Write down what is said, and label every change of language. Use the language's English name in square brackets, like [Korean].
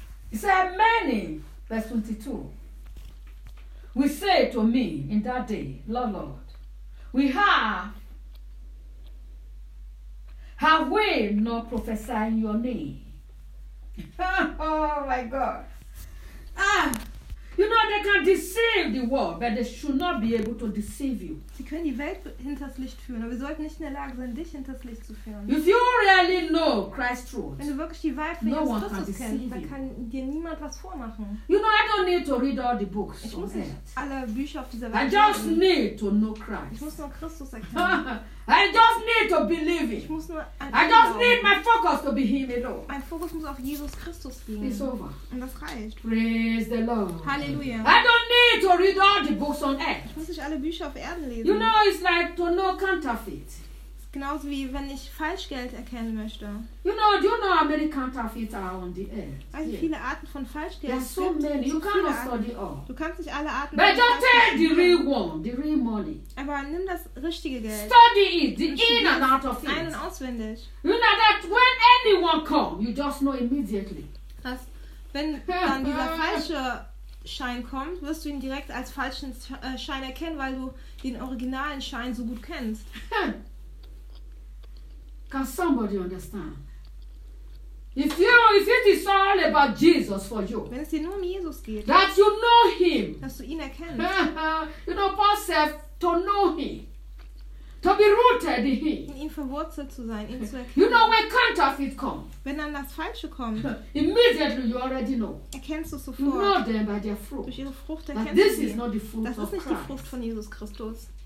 [English] He said, many, verse 22, we say to me in that day, Lord, Lord, have we not prophesied in your name? Oh my God. You know, they can deceive the world, but they should not be able to deceive you. [German] Sie können die Welt hinters Licht führen, aber wir sollten nicht in der Lage sein, dich hinters Licht zu führen. [English] If you really know Christ's truth, [German] wenn du wirklich die Wahrheit von Jesus Christus kennst, dann kann dir niemand was vormachen. [English] You know, I don't need to read all the books. [German] Ich muss nicht alle Bücher auf dieser Welt. [English] I just need to know Christ. [German] Ich muss nur Christus erkennen. [English] I just need to believe it. [German] Ich muss nur [English] an I just [German] glauben. [English] Need my focus to be Him alone. [German] Mein Fokus muss auf Jesus Christus gehen. [English] It's over. [German] Und das reicht. [English] Praise the Lord. [German] Halleluja. [English] I don't need to read all the books on earth. [German] Ich muss nicht alle Bücher auf Erden lesen. [English] You know, it's like to know counterfeit. [German] Genauso wie wenn ich Falschgeld erkennen möchte. [English] You know, do you know how many counterfeits are on the earth? [German] Also viele Arten von Falschgeld. [English] There's so many. You cannot study all. [German] Du kannst nicht alle Arten. [English] But just take the real one, the real money. [German] Aber nimm das richtige Geld. [English] Study it, the in and out of it. [German] Ein- und auswendig. [English] You know that when anyone come, you just know immediately. [German] Das, wenn dann dieser falsche Schein kommt, wirst du ihn direkt als falschen Schein erkennen, weil du den originalen Schein so gut kennst. [English] Can somebody understand? If it is all about Jesus for you, [German] wenn es dir nur um Jesus geht, [English] that you know him, [German] dass du ihn erkennst, [English] you know Paul said to know him, to be rooted in him, [German] in ihm verwurzelt zu sein, ihn zu erkennen. [English] You know when counterfeit come, [German] wenn dann das Falsche kommt, [English] immediately you already know, [German] erkennst du sofort. [English] You know them by their fruit. [German] Durch ihre Frucht erkennst du sie. [English] This is not the fruit of Christ. [German] Das ist nicht die Frucht von Jesus Christus.